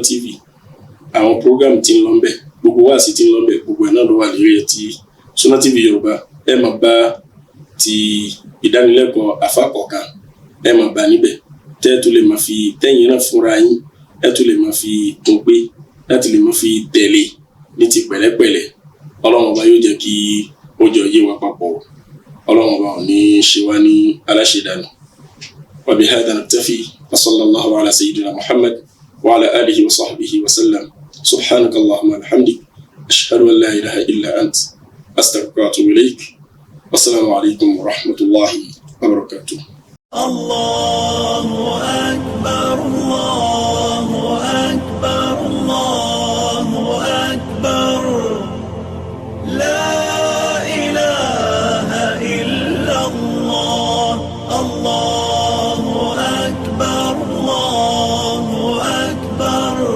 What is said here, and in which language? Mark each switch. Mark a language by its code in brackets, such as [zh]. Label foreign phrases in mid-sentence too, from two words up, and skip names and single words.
[yo] TV àwọn program tí ń lọ ńbẹ̀ gbogbo wá sí tí ń lọ ńbẹ̀ gbogbo ẹ̀ náà ló wà lórí ẹ̀ tí Sunna TV Yorùbá ẹ máa bá ti ìdánilẹ́kọ̀ọ́ afákọ̀ọ̀kan ẹ máa bá níbẹ̀ tẹ́ tó lè máa fi tẹ́yìn náà fúnra yín ẹ tó lè máa fi tún pé láti lè mọ́ fi tẹ̀lé ní ti pẹ̀lẹ́pẹ̀lẹ́ ọlọ́run ọba yóò jẹ́ kí ó jọ yé wa papọ̀ ọlọ́run ọba ò ní ṣe wá ní aláṣẹdànù. [ar] وبهذا نكتفي وصلى الله على سيدنا محمد وعلى آله وصحبه وسلم سبحانك اللهم وبحمدك أشهد أن لا إله إلا أنت أستغفرك وأتوب إليك. والسلام عليكم ورحمة الله وبركاته. الله أكبر الله أكبر الله أكبر لا إله إلا الله الله أكبر الله أكبر